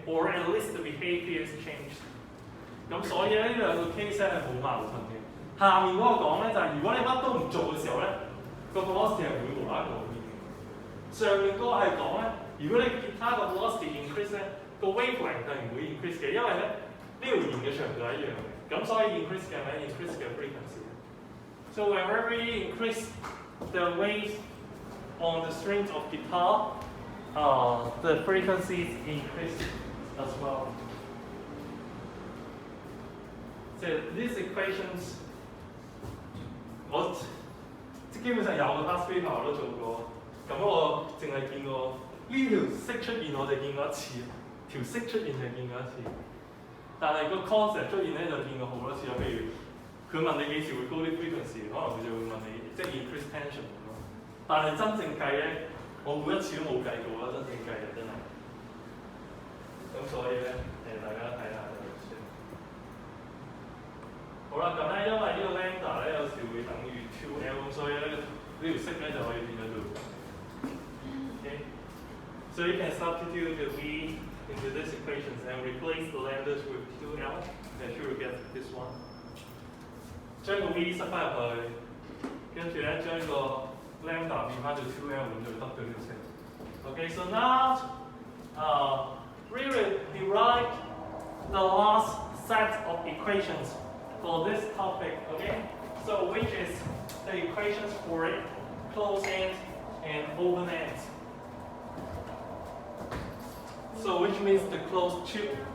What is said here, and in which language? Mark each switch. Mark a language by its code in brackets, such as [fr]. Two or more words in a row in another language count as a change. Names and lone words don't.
[en] Or at least the behavior is changed. [yue] 咁所以咧呢兩個 case 咧係冇矛盾嘅。下面嗰個講咧就係、如果你乜都唔做嘅時候咧，個 velocity 係會無啦啦改變嘅。上面嗰個係講咧，如果你吉他個 [en] velocity increase [yue] 咧，個 wavelength 係唔會 increase 嘅，因為咧呢條弦嘅長度係一樣嘅。咁所以 increase 嘅係 increase 嘅 frequency。 [en] So whenever you increase the weight on the strings of guitar, the frequencies increase as well. So these equations, [yue] 我基本上有個 [en] past paper [yue] 我都做過，咁我淨係見過呢條式出現，我就見過一次，條式出現就見過一次。但係個 concept 出現咧就見過好多次啦。譬如佢問你幾時會高啲 frequency，可能佢就會問你即係 [en] increase tension [yue] 咁咯。但係真正計咧，我每一次都冇計過啦，真正計啊真係。咁所以咧大家睇下就算。好啦，咁咧因為呢個 lambda 咧有時會等於 2L， 咁所以咧呢條式咧就可以變咗做。Okay? [en] So you can substitute the V into this equations and replace the lambdas with 2L, and you will get this one. [yue] 將個 V 塞翻入去，跟住咧將個 lambda 變翻做 2L， 咁就會得到呢條式。 [en] Okay, so now we will derive the last set of equations for this topic. Okay, so which is the equations for closed ends and open ends. So which means the closed tube.